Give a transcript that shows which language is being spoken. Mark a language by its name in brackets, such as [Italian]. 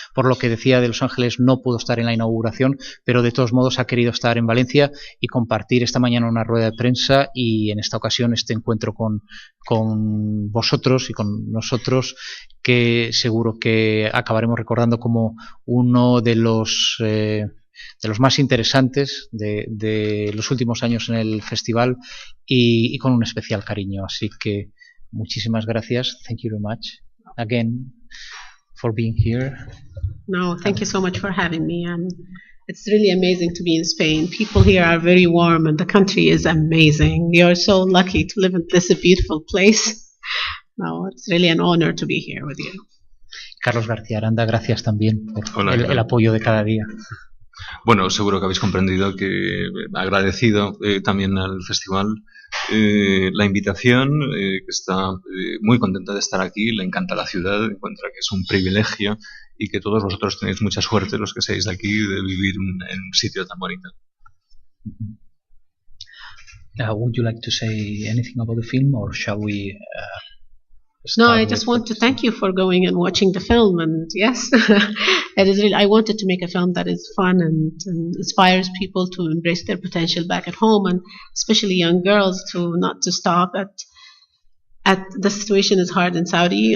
[Spanish] Por lo que decía de Los Ángeles, no pudo estar en la inauguración, pero de todos modos ha querido estar en Valencia y compartir esta mañana una rueda de prensa y en esta ocasión este encuentro con vosotros y con nosotros, que seguro que acabaremos recordando como uno de los más interesantes de los últimos años en el festival y con un especial cariño. Así que muchísimas gracias. [English] Thank you very much again for being here. No, thank you so much for having me. It's really amazing to be in Spain. People here are very warm and the country is amazing. You're so lucky to live in this beautiful place. No, it's really an honor to be here with you. [Spanish] Carlos García Aranda, gracias también por Hola, el apoyo de cada día. Bueno, seguro que habéis comprendido que agradecido también al festival la invitación, que está muy contenta de estar aquí, le encanta la ciudad, encuentra que es un privilegio y que todos vosotros tenéis mucha suerte, los que seáis de aquí, de vivir en un sitio tan bonito. [English] Would you like to say anything about the film, or shall we No, I just want to thank you for going and watching the film. And yes, it is really, I wanted to make a film that is fun and inspires people to embrace their potential back at home, and especially young girls to not to stop at the situation is hard in Saudi.